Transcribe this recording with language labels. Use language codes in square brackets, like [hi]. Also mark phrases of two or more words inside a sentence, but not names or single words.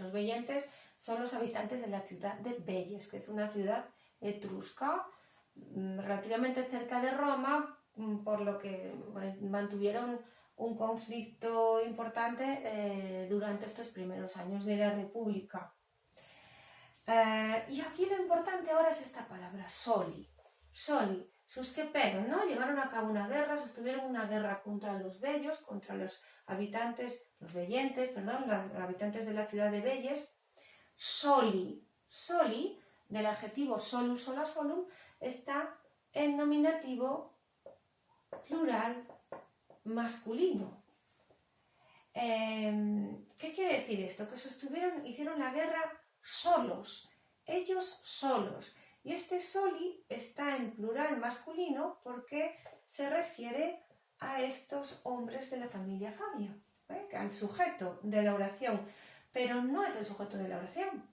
[es] Los vellentes son los habitantes de la ciudad de Velles, que es una ciudad etrusca relativamente cerca de Roma, por lo que mantuvieron un conflicto importante durante estos primeros años de la República. Y aquí lo importante ahora es esta palabra, soli. [la] Soli, susceperunt, [es] ¿no? Llevaron a cabo una guerra, sostuvieron una guerra contra los bellos, contra los habitantes, los vellentes, perdón, los habitantes de la ciudad de Velles. [la] Soli, soli, [es] del adjetivo [la] solus, sola, solum, [es] está en nominativo plural masculino. ¿Qué quiere decir esto? Que hicieron la guerra solos, ellos solos. Y este soli está en plural masculino porque se refiere a estos hombres de la familia Fabia, al sujeto de la oración, pero no es el sujeto de la oración.